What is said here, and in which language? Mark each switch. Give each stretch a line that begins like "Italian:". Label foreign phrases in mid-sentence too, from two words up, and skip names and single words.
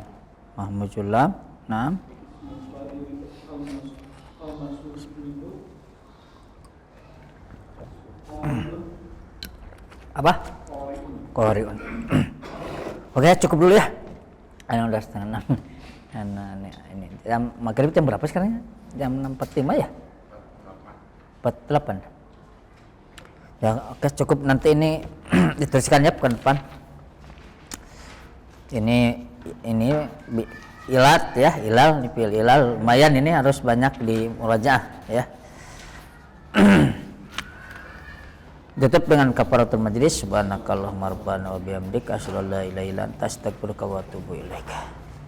Arabic: مهموز اللام. نعم.
Indonesian: Apa? Qari'un. Oke, cukup dulu ya. Ini udah setengah 6. Ini jam maghrib jam berapa sekarang? Jam 6.45 ya? 48. Ya, oke cukup, nanti ini dituliskan ya pekan depan. Ini ilat ya, ilal, dipil ilal lumayan, ini harus banyak di murajaah ya. Tutup dengan
Arabic: كفارة المجلس. سبحانك اللهم ربنا وبحمدك أشهد أن لا إله إلا أنت أستغفرك وأتوب إليك.